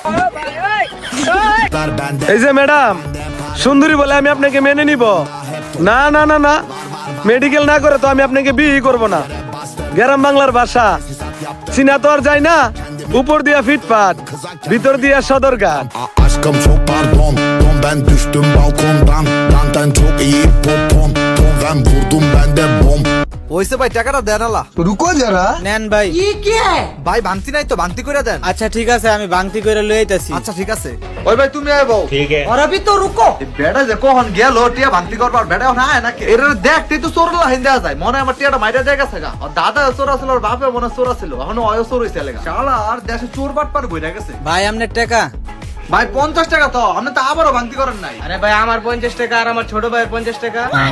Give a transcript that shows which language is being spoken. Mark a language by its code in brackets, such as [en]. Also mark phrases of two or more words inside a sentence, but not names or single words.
[bn] এই যে ম্যাডাম সুন্দরী বলে আমি আপনাকে মেনে নিব না? না না না, মেডিকেল না করে তো আমি আপনাকে বিয়ে করব না। গ্রাম বাংলার ভাষা চিনা তো আর যায় না, উপর দিয়া ফিটপাট ভিতর দিয়া সদরঘাট। [tr] Aşkım çok pardon Don ben düştüm balkondan Benden çok iyi popon Ton ben vurdum bende bom [bn] ওইসে ভাই টাকাটা দেন আলা। [hi] रुको ज़रा [bn] নেন ভাই। ভাই ভাঙতি নাই তো, ভাঙতি করে দেন। আচ্ছা ঠিক আছে, আমি ভাঙতি করে লই আইতাছি। আচ্ছা ঠিক আছে। ওই ভাই তুমি আইবো। ঠিক আছে। [hi] और अभी तो रुको। [bn] বেটা যে কখন গেল টিয়া ভাঙতি করবার, বেটা না আয় নাকি? এর দেখতে তো চোর লাহিন দেয়া যায়, মনে হয় আমার টিয়াটা মাইরা জায়গা থাকা। আর দাদা চোর আছিল, আর বাপে মনে হয় চোর আছিল, এখন অয় চোর হইছে লাগা। শালা আর দেশে চোর বাট পার বইরা গেছে। ভাই আমনের টাকা। ভাই 50 টাকা তো, আপনি তো আবারও ভাঙতি করেন নাই। আরে ভাই আমার 50 টাকা আর আমার ছোট ভাইয়ের 50 টাকা।